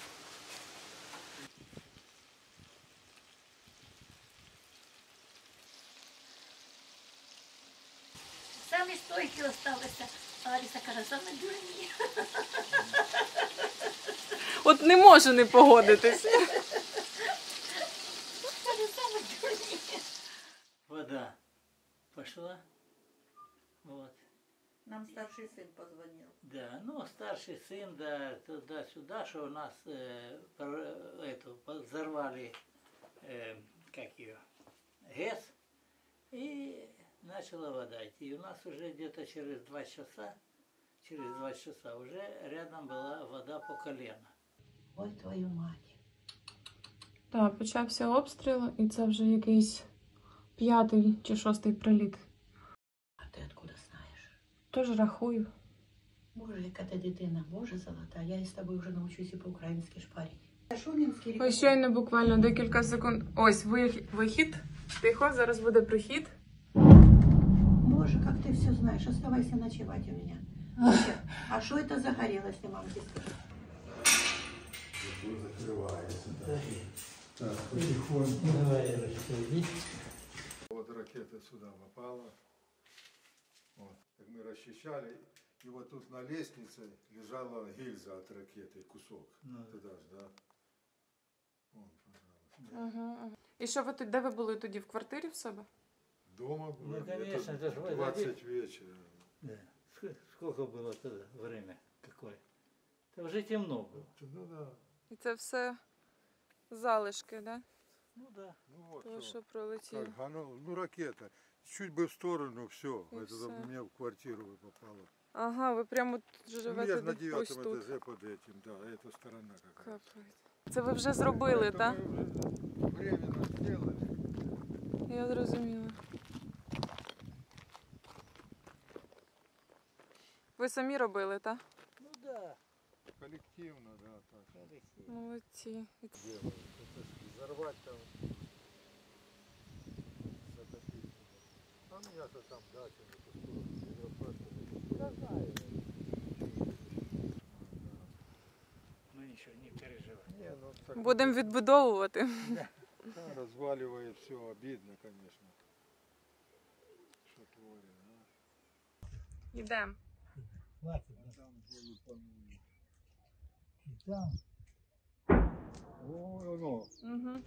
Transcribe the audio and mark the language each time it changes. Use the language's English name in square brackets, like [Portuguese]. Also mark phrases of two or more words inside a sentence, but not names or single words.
[Ukrainian] Самі стойкі осталися, а Аліса каже, саме дурні. От не можу не погодитись. [Russian] Вода пошла. Вот. Нам старший сын позвонил. Да, ну, старший сын, да, туда-сюда, что у нас взорвали, как ее, ГЭС, и начала вода идти. И у нас уже где-то через 2 часа уже рядом была вода по колено. Ой, твою мать. [Ukrainian] Так, почався обстріл, і це вже якийсь 5-й чи 6-й приліт. А ти откуда знаєш? Тож рахую. Боже, яка ти дитина, Боже золота, я із тобою вже навчуся по-українськи шпарити. Шумінський Ось щойно буквально декілька секунд. Ось вихід. Тихо, зараз буде прихід. [Russian] Боже, как ты все знаешь, оставайся ночевать у меня. А что это загорелось, ты мамке скажи? Закрывается. Так, потихоньку. Давай, расходи. Вот ракета сюда попала. Вот. Так мы расчищали. И вот тут на лестнице лежала гильза от ракеты, кусок. Туда же, да? Вон, пожалуйста. Ага. [Ukrainian] І що ви тут, де ви були тоді? В квартирі в себе? [Russian] Дома было. Ну, конечно, это же вы 20 вечера. Да. Сколько было тогда время? Какое? Это уже темно было. Ну да. [Ukrainian] І це все залишки, [Russian] да? Ну да. Ну вот. [Ukrainian] Того, [Russian] что. [Ukrainian] що пролетіло. [Russian] Как, ну ракета. Чуть бы в сторону, все. И Это всё. у меня в квартиру попало. [Ukrainian] Ага, ви прямо тут [Russian] Ну, я [Ukrainian] живете [Russian] же на ось 9 [Ukrainian] тут. [Russian] этаже под этим, да, эта сторона как раз. [Ukrainian] Капець. Це ви вже зробили, [Russian] Это [Ukrainian] так? [Russian] мы уже временно сделали. [Ukrainian] Я зрозуміла. Ви самі робили, так? [Russian] Ну да. Коллективно, да, так. [Ukrainian] Молодці. [Russian] Делали. Это взорвать там, затопить. А у меня-то там дача на ту сторону, Ну ничего, не переживай. Не, ну, так, [Ukrainian] Будемо відбудовувати. [Russian] да, разваливает все, обидно, конечно. Что творено, а? [Ukrainian] Йдемо. [Russian] Хватит. Там где лупанули. И там. Ой, оно. Угу.